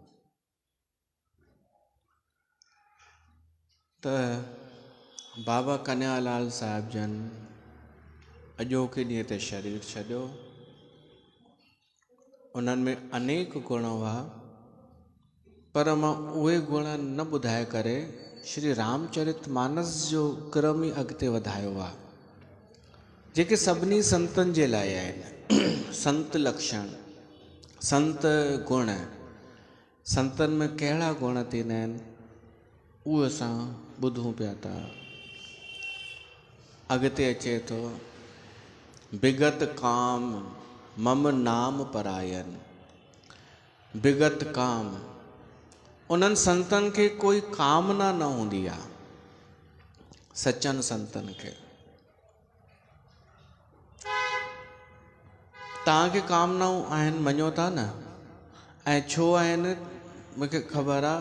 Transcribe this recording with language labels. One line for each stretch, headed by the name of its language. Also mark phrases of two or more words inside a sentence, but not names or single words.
Sindhi: त बाबा कन्हैयालाल साहिब जन अॼोके ॾींहं ते शरीर छॾियो। उन्हनि में अनेक गुण हुआ, पर मां उहे गुण न ॿुधाए करे श्री रामचरित मानस जो क्रम ई अॻिते वधायो आहे, जेके सभिनी संतनि जे लाइ आहिनि। संत लक्षण, संत गुण, संतनि में कहिड़ा गुण थींदा आहिनि, उहो असां ॿुधूं पिया था। अॻिते अचे थो,
Awadhi: विगत काम मम नाम परायन। विगत काम,
Sindhi: उन्हनि संतनि खे कोई कामना न हूंदी आहे, सचनि संतनि खे। तव्हांखे कामनाऊं आहिनि, मञो था न? ऐं छो आहिनि मूंखे ख़बर आहे।